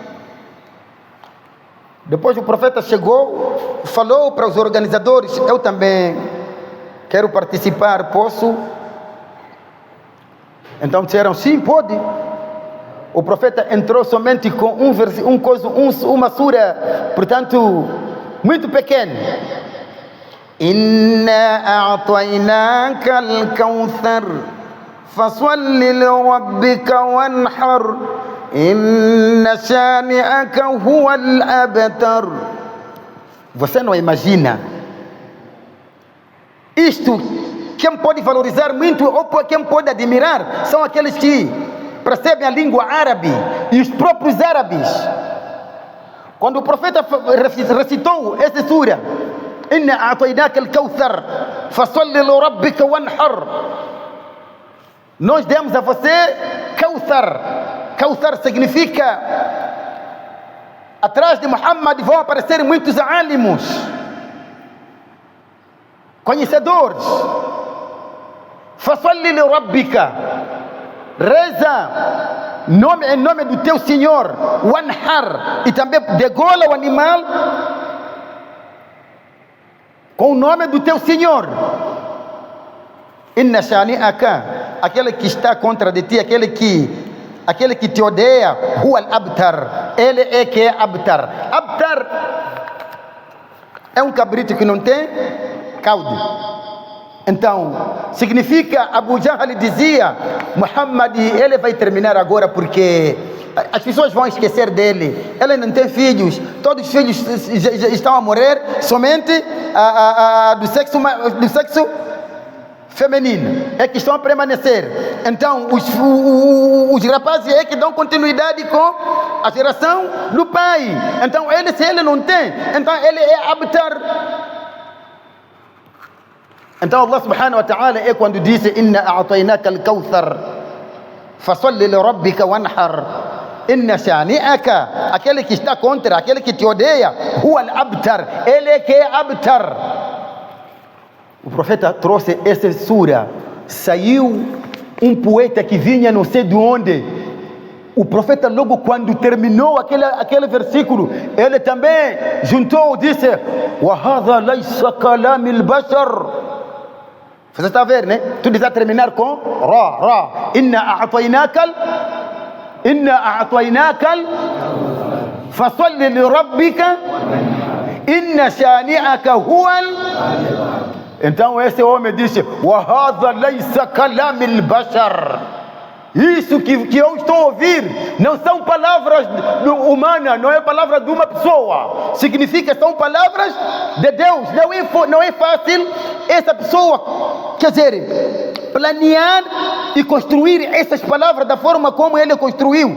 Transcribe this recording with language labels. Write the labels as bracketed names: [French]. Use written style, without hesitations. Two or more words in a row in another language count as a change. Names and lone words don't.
[Portuguese] Depois o profeta chegou, falou para os organizadores: eu também quero participar, posso? Então disseram: sim, pode. O profeta entrou somente com uma sura, portanto, muito pequena. [Arabic] إنا أعطيناك الكوثر فصل لربك وانحر إن شانئك هو الأبتر. [Portuguese] Você não imagina isto? Quem pode valorizar muito ou quem pode admirar são aqueles que percebem a língua árabe, e os próprios árabes. Quando o profeta recitou essa sura, [Arabic] إنا أعطيناك الكوثر، فصل لربك وانحر. [Portuguese] Nós demos a você Kawthar. Kawthar significa, atrás de Muhammad vão aparecer muitos alimos, conhecedores. [Arabic] فصل لربك, [Portuguese] reza em nome do teu Senhor. Wanhar, e também degola o animal com o nome do teu Senhor. [Arabic] إن شانئك, [Portuguese] aquele que está contra de ti, aquele que te odeia, [Arabic] هو الأبتر, [Portuguese] ele é que é abtar. Abtar é um cabrito que não tem cauda. Então, significa, Abu Jahl dizia, Muhammad, ele vai terminar agora porque as pessoas vão esquecer dele. Ele não tem filhos, todos os filhos já estão a morrer, somente do sexo feminino é que estão a permanecer. Então, os rapazes é que dão continuidade com a geração do pai. Então, se ele não tem, então ele é abtar. Então [Arabic] الله سبحانه وتعالى [Portuguese] é quando disse [Arabic] إنا أعطيناك الكوثر فصل لربك وانحر إن شانئك, [Portuguese] aquele que está contra, aquele que te odeia, [Arabic] هو الأبتر, [Portuguese] ele é que é abtar. O profeta trouxe essa sura, saiu um poeta que vinha não sei de onde. O profeta logo quando terminou aquele versículo, ele também juntou e disse [Arabic] وهذا ليس كلام البشر. [Portuguese] Você está a ver, né? Tudo está a terminar com Ra. [Arabic] إنا أعطيناك فصل لربك إن شانئك هو. [Portuguese] Então esse homem disse [Arabic] وهذا ليس كلام البشر. [Portuguese] Isso que eu estou a ouvir não são palavras humanas, não é palavra de uma pessoa. Significa, são palavras de Deus. Não é fácil essa pessoa, quer dizer, planear e construir essas palavras da forma como ele construiu.